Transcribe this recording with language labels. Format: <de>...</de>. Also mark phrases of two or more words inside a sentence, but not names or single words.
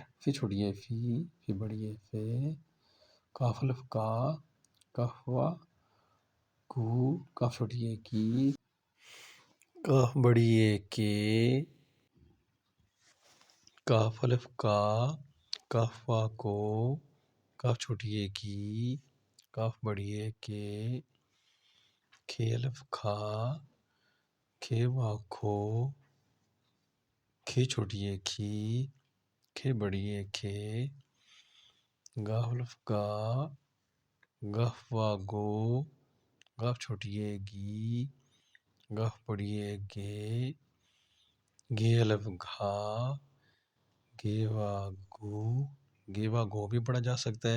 <ur>فے چھوٹی ہے فی، فی بڑی ہے فے، کاف الف کا، کاف وا کو، کاف چھوٹی ہے کی، کاف بڑی ہے کے، کاف الف کا، کاف وا کو، کاف چھوٹی ہے کی، کاف بڑی ہے کے، کھے الف کھا، کھے وا کھو، کھے چھوٹی ہے کھی، کھے بڑی ہے کھے، گاف الف گا، گاف وا گو، گاف چھوٹی ہے گی، گاف بڑی ہے گے، گے الف گھا، گے وا گو، گے وا گو بھی پڑھا جا سکتا ہے۔</ur>